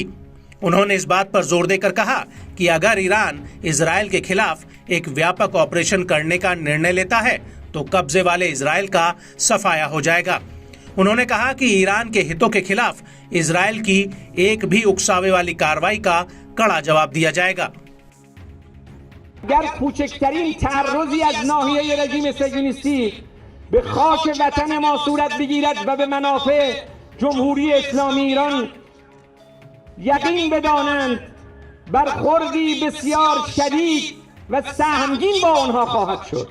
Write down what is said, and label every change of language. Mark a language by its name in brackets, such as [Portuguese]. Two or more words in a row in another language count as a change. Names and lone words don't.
[Hindi] उन्होंने इस बात पर जोर देकर कहा कि अगर ईरान इजराइल के खिलाफ एक व्यापक ऑपरेशन करने का निर्णय लेता है तो कब्जे वाले इजराइल का सफाया हो जाएगा। उन्होंने कहा कि ईरान के हितों के खिलाफ इजराइल की एक भी उकसावे वाली कार्रवाई का कड़ा जवाब दिया जाएगा। [Persian] अगर کوچکترین تعرضی از ناحیه رژیم صهیونیستی به خاک وطن ما صورت بگیرد و به منافع جمهوری اسلامی ایران یقین بدانند برخوردی بسیار شدید و سهمگین با آنها خواهد شد.